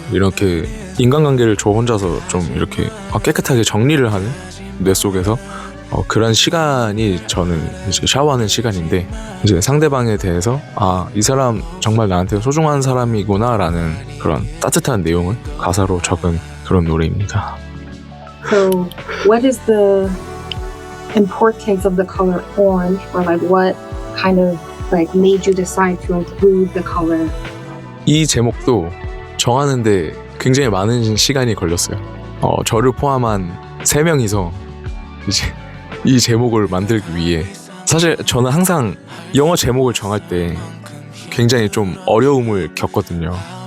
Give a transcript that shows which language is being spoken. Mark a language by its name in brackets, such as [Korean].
[Korean] 이렇게 인간관계를 저 혼자서 좀 이렇게 깨끗하게 정리를 하는 뇌 속에서 그런 시간이 저는 이제 샤워하는 시간인데 이제 상대방에 대해서 이 사람 정말 나한테 소중한 사람이구나 라는 그런 따뜻한 내용을 가사로 적은 그런 노래입니다. [English] So what is the importance of the color orange or like what kind of like made you decide to include the color? [Korean] 이 제목도 정하는데 굉장히 많은 시간이 걸렸어요. 저를 포함한 3명이서 이제 이 제목을 만들기 위해 사실 저는 항상 영어 제목을 정할 때 굉장히 좀 어려움을 겪거든요.